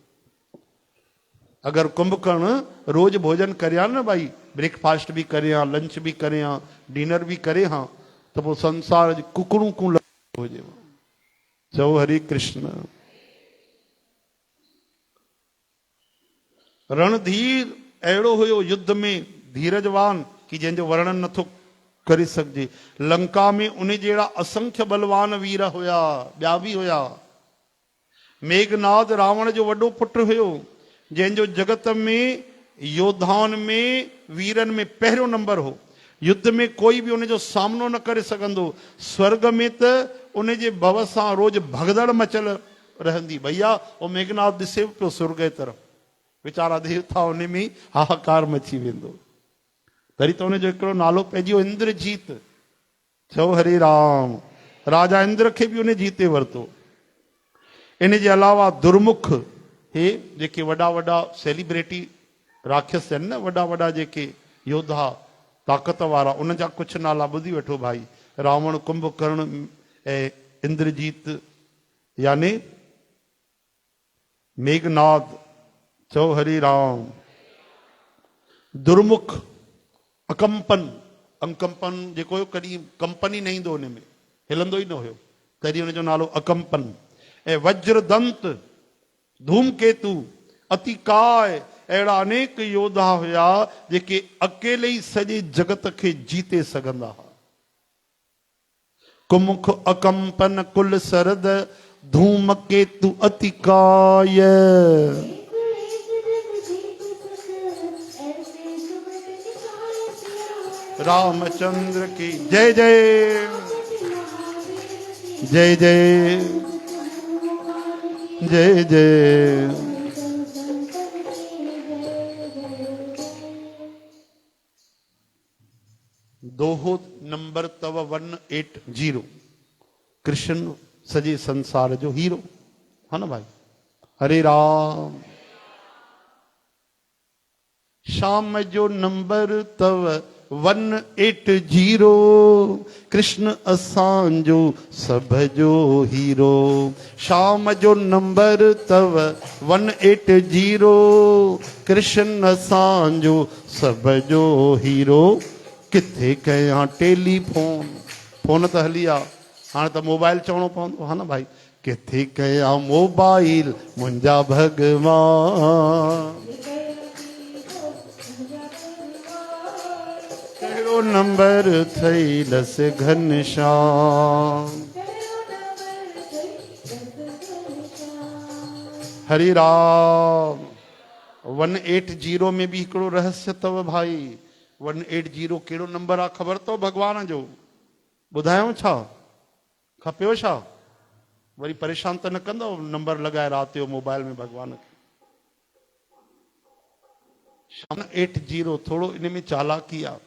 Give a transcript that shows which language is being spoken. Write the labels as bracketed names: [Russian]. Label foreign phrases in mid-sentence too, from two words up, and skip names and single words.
[Sindhi] अगरि कुंभकर्ण रोज भोजन करे हा न भाई, ब्रेकफास्ट भी करे हा, लंच भी करे हा, डिनर भी करे हा, त पोइ संसार जी कुकड़ू [Hindi] को हो जाए। [Sindhi] चओ हरे कृष्ण। रणधीर अहिड़ो हुयो युद्ध में धीरजवान कि जंहिंजो वर्णन नथो करे सघिजे। लंका में उन जहिड़ा असंख्य बलवान वीर हुया, ॿिया बि हुया। मेघनाद रावण जो वॾो पुटु हुयो, जंहिंजो जगत में योद्धाउनि में वीरनि में पहिरियों नंबर हो। युद्ध में कोई भी उन जो सामनो न करे सघंदो। स्वर्ग में त उन जे भव सां रोज भगदड़ मचल रहंदी। भैया वो मेघनाथ ॾिसे पियो स्वर्ग जे तरफ़, वीचारा देवता उन में हाहाकार मची वेंदो। तरी त उन जो हिकिड़ो नालो पइजी वियो इंद्रजीत। चओ हरे राम। राजा इंद्र खे बि उन जीते वरितो। इन जे अलावा दुर्मुख, हे जेके वॾा वॾा सेलिब्रिटी राक्षस आहिनि न, वॾा वॾा जेके योद्धा ताक़त वारा, उन जा कुझु नाला ॿुधी वठो भाई। रावण, कुंभकर्ण ऐं इंद्रजीत यानी मेघनाद। चओ हरि राम। दुर्मुख, अकंपन, अंकंपन जेको हुयो कॾहिं कंपनी न ईंदो, हुन में हिलंदो ई न हुयो, तॾहिं हुनजो नालो अकंपन। ऐं वज्रदंत, धूमकेतु, अतिकाय, अहिड़ा अनेक योद्धा हुया जेके अकेले ई सॼे जगत खे जीते सघंदा हुआ। कुमुख, अकंपन, कुल सरद, धूमकेतु, अतिकाय। [Hindi] रामचंद्र की जय जय, जय जय, जय जय। [Sindhi] दोहो नंबर तव 180। कृष्ण सॼे संसार जो हीरो [Hindi] है ना [Sindhi] भाई। हरे राम। शाम जो नंबर तव 180। कृष्ण असांजो सभ जो हीरो। शाम जो नंबर तव 180। कृष्ण असांजो सभ जो हीरो। किथे कयां टेलीफोन, फोन त हली आ, हाणे त मोबाइल चवणो पवंदो हा न भाई। किथे कयां मोबाइल मुंहिंजा भगवान। कहिड़ो नंबर थईलस घनश्याम। हरि राम। 180 में भी हिकिड़ो रहस्य तव भाई। 180 कहिड़ो नंबर आहे ख़बर अथव भगवान जो? ॿुधायूं छा? खपेव छा? वरी परेशान त न कंदव नंबर लॻाए राति जो मोबाइल में भगवान खे? 180 थोड़ो इन में चालाकी आहे।